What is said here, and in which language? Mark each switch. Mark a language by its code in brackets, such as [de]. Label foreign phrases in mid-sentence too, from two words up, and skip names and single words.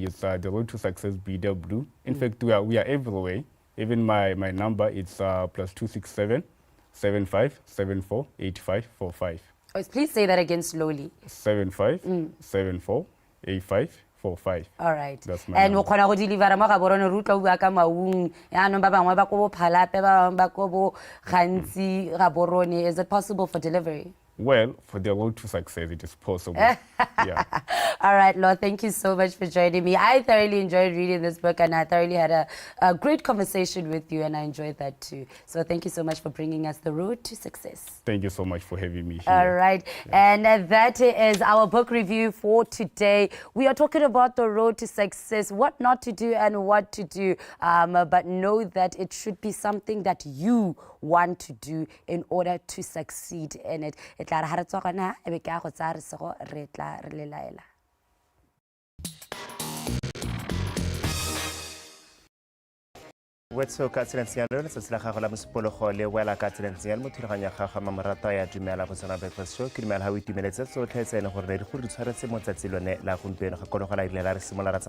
[en] It's The Road to Success BW. In fact, we are everywhere. Even my number, it's +267 7574 8545. Oh, please say that again slowly. 7574 8545. All right. That's my and number. we can deliver [tn] mo ga borone ruta bua ka maung ya no ba bangwe ba ko phalape ba bangwe ba ko bo gantsi ga borone. [en] Is it possible for delivery? Well, for the road to success, it is possible. Yeah. All right, Lord, thank you so much for joining me. I thoroughly enjoyed reading this book, and I thoroughly had a great conversation with you, and I enjoyed that too. So thank you so much for bringing us the road to success. Thank you so much for having me here. All right. Yeah. And that is our book review for today. We are talking about the road to success, what not to do and what to do. But know that it should be something that you want to do in order to succeed in it. [tn] Wetso ka tsentseng ya lona se la gago la mosepologo le wela ka tsentseng ya mo thulaganya gago mamorata ya dumela BOTSWANA breakfast show ke dumela ha o itumeletse tsotlhe tsene gore re go di tshwaretse mo tsatsi lone la gompieno ga kono go la ile la re simola ra